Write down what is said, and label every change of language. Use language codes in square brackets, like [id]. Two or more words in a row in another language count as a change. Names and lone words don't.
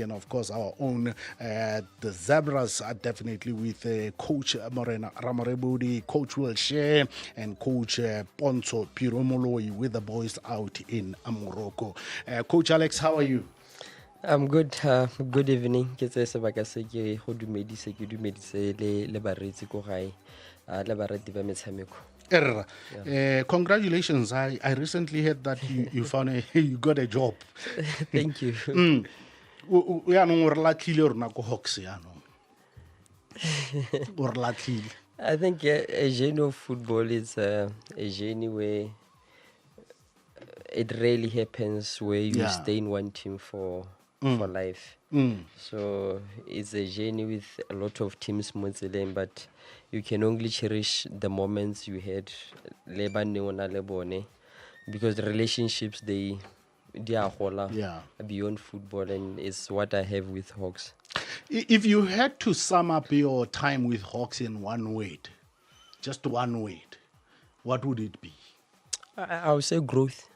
[en] And of course, our own the Zebras are definitely with Coach Morena Ramorebudi, Coach Will Share, and Coach Ponzo Piromoloi with the boys out in Morocco. Coach Alex, how are you? I'm good. Good evening. [tn] Ke tse sebaka se ke go dumedise le baretsi ko gae le barati ba metshameko. [en] Congratulations. I recently heard that you found you got a job. Thank you. I think a journey of football is a journey where it rarely happens where you stay in one team for life. So it's a journey with a lot of teams, but you can only cherish the moments you had [tn] le ba neng o na le bone, [en] because the relationships they are hola beyond football, and it's what I have with Hawks. If you had to sum up your time with Hawks in one word, just one word, what would it be? I would say growth.